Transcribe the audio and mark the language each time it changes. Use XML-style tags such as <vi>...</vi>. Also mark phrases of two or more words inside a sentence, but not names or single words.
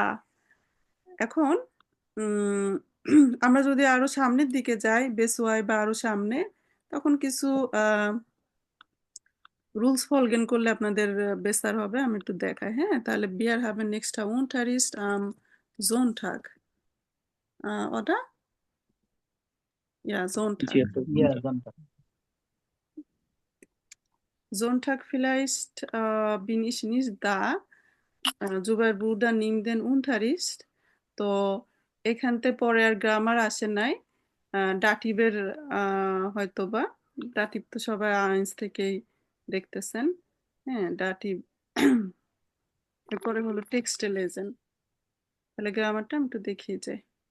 <bn>এখন আমরা যদি আরো সামনের দিকে যাই বেসওয়াই বা আরো সামনে, তখন কিছু রুলস ফলগেন করলে আপনাদের বেসার হবে। আমি একটু দেখাই। হ্যাঁ, তাহলে বিয়ার হবে নেক্সট</bn> <de>Unterricht Sonntag,</de> <bn>ওটা জি জোনটাগ। আপু</bn> <de>Sonntag vielleicht bin ich nicht da, Zubair Bruder nimmt den Unterricht।</de> <bn>তো এখানতে পরে আর গ্রামার আসে নাই। ডাটিভের হয়তো বা, ডাটিভ তো সবাই আইন্স থেকেই দেখতেছেন। হ্যাঁ, ডাটিভ। এরপরে হলো</bn> <de>Texte lesen.</de> <bn>তাহলে গ্রামারটা আমি একটু দেখিয়ে যাই।</bn>